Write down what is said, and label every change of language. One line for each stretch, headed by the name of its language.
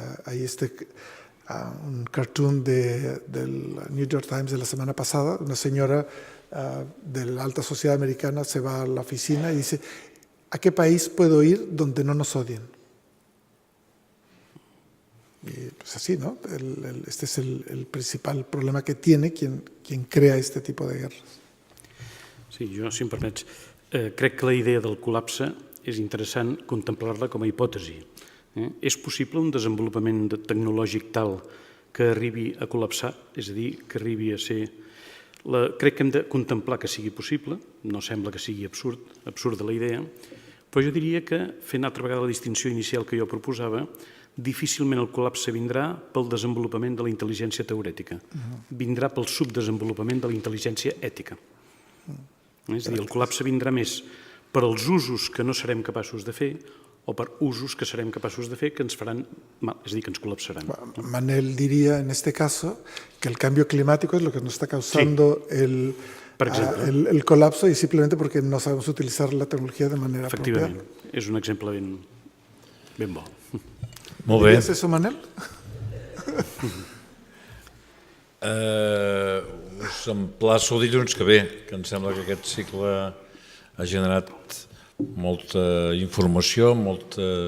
Spanish: Hay un cartoon del New York Times de la semana pasada, una señora de la alta sociedad americana se va a la oficina y dice: ¿a qué país puedo ir donde no nos odien? Y pues así, ¿no? Este es el principal problema que tiene quien crea este tipo de guerras.
Catalan: Sí, jo, si em permets, crec que la idea del col·lapse és interessant contemplar-la com a hipòtesi. És possible un desenvolupament tecnològic tal que arribi a col·lapsar, és a dir, que arribi a ser... Crec que hem de contemplar que sigui possible, no sembla que sigui absurda la idea, però jo diria que, fent altra vegada la distinció inicial que jo proposava, difícilment el col·lapse vindrà pel desenvolupament de la intel·ligència teorètica, vindrà pel subdesenvolupament de la intel·ligència ètica. És a dir, el col·lapse vindrà més per als usos que no serem capaços de fer o per usos que serem capaços de fer que ens faran mal, és a dir, que ens col·lapsaran.
Spanish: Manel diría en este caso que el cambio climático es lo que nos está causando el colapso y simplemente porque no sabemos utilizar la tecnología de manera apropiada.
Catalan: Efectivament, és un exemple ben bo. Molt bé.
Spanish: ¿Dirías eso, Manel?
Catalan: Us emplaço dilluns que ve, que em sembla que aquest cicle ha generat molta informació, molta